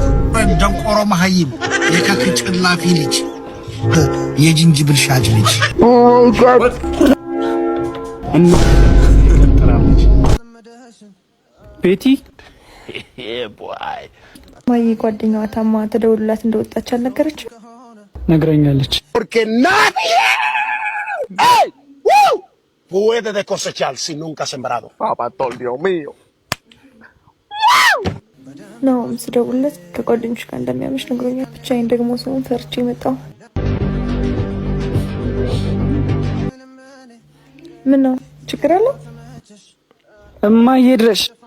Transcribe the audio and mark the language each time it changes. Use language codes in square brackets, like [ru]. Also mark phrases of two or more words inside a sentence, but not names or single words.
[am] ደንቆሮ መሀይም የከክ ጭላፊ ልጅ የጅንጅብል ሻጭ ልጅ [en] oh my god! [am] ቤቲ ማይ ጓደኛዋ ታማ ተደውሎላት እንደወጣች አልነገረችም? ነግረኛለች። [es] Porque nadie puede cosechar si nunca ha sembrado. Papá, Dios mío. [am] ነው ስደውልለት ከጓደኞች ጋር እንደሚያመሽ ነግሮኛል። ብቻዬን ደግሞ ሰውን ፈርቼ መጣሁ። ምን ነው ችግር አለ? እማዬ ድረሽ